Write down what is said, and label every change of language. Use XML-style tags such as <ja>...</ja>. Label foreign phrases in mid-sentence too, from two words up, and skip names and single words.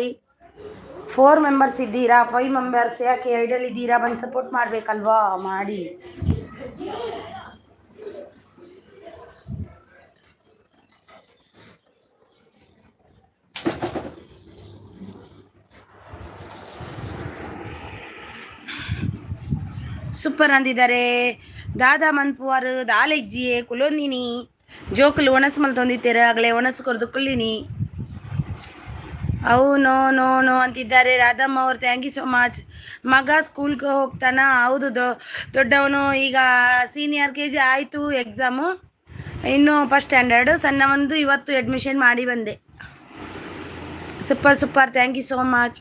<kn>4 ಮೆಂಬರ್ಸ್ ಇದ್ದೀರಾ, 5 ಮೆಂಬರ್ಸ್ ಯಾಕೆ ಐಡಲ್ ಇದ್ದೀರಾ ಬಂದು ಸಪೋರ್ಟ್ ಮಾಡಬೇಕಲ್ವಾ, ಮಾಡಿ. ಸೂಪರ್ ಅಂದಿದ್ದಾರೆ.</kn> <tcy>ದಾದಾ ಮನ್ಪುವಾರು ದಾಲೆಜ್ಜಿಯೇ ಕುಲೊಂದಿನಿ ಜೋಕುಲು ಒಣಸು ಮಲ್ ತೊಂದಿತ್ತೇರೆ ಆಗಲೇ ಒಣಸು ಕೊರ್ದು ಕುಳ್ಳಿನಿ.</tcy> <kn>ಅವು ನೋ ಅಂತಿದ್ದಾರೆ ರಾಧಮ್ಮ ಅವರು.</kn> <en>thank you so much.</en> <kn>ಮಗ ಸ್ಕೂಲ್ಗೆ ಹೋಗ್ತಾನ? ಹೌದು, ದೊಡ್ಡವನು ಈಗ</kn> <en>senior KG</en> <kn>ಆಯಿತು ಎಕ್ಸಾಮು, ಇನ್ನು</kn> <en>first standard.</en> <kn>ಸಣ್ಣವನದು ಇವತ್ತು ಅಡ್ಮಿಷನ್ ಮಾಡಿ ಬಂದೆ.</kn> <en>super thank you so much.</en>